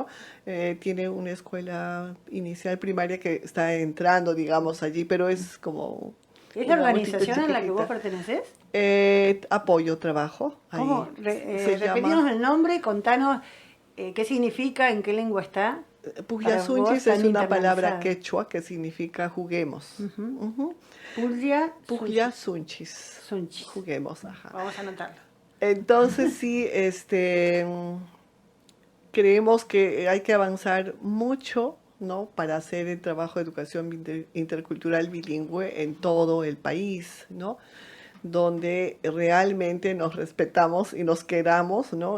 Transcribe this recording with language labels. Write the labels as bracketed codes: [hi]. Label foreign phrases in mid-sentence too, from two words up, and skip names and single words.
[es] Tiene una escuela inicial primaria que está entrando, digamos, allí, pero es como... ¿Es la una organización a la que vos chiquitita. pertenecés? Apoyo, trabajo. ¿Cómo? Se Repetinos llama el nombre, contanos qué significa, en qué lengua está. Puglia Para Sunchi vos, es tan una palabra internalizada. quechua que significa juguemos. Puglia Sunchis. Sunchi. Juguemos, ajá. Vamos a anotarlo. Entonces sí, creemos que hay que avanzar mucho, ¿no? Para hacer el trabajo de educación intercultural bilingüe en todo el país, ¿no? Donde realmente nos respetamos y nos queramos, ¿no?